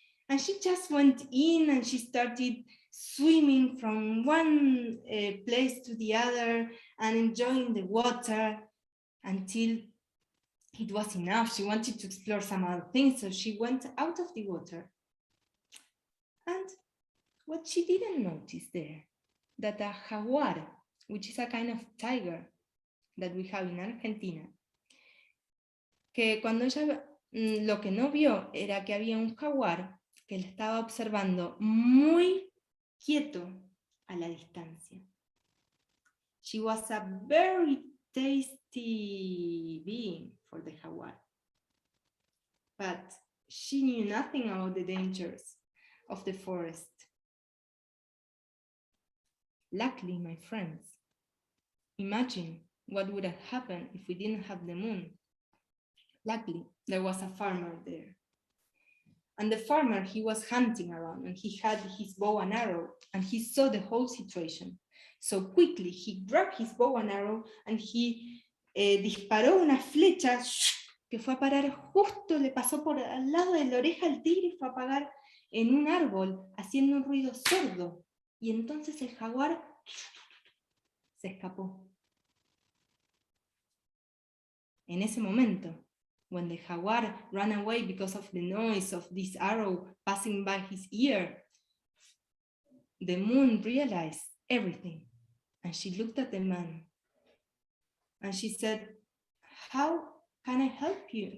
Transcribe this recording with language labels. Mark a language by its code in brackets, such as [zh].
[en] And she just went in and she started swimming from one place to the other and enjoying the water until it was enough. She wanted to explore some other things, so she went out of the water. And what she didn't notice there, that a jaguar which is a kind of tiger that we have in Argentina, [es] que cuando ella lo que no vio era que había un jaguar que le estaba observando muy quieto a la distancia. [en] She was a very tasty being for the jaguar, but she knew nothing about the dangers of the forest. Luckily, my friends, imagine what would have happened if we didn't have the moon. Luckily, there was a farmer there. And the farmer, he was hunting around and he had his bow and arrow and he saw the whole situation. So quickly, he grabbed his bow and arrow and he [es] disparó una flecha que fue a parar justo, le pasó por al lado de la oreja al tigre y fue a parar en un árbol haciendo un ruido sordo. Y entonces el jaguar se escapó. En ese momento, [en] when the jaguar ran away because of the noise of this arrow passing by his ear, the moon realized everything. And she looked at the man. And she said, how can I help you?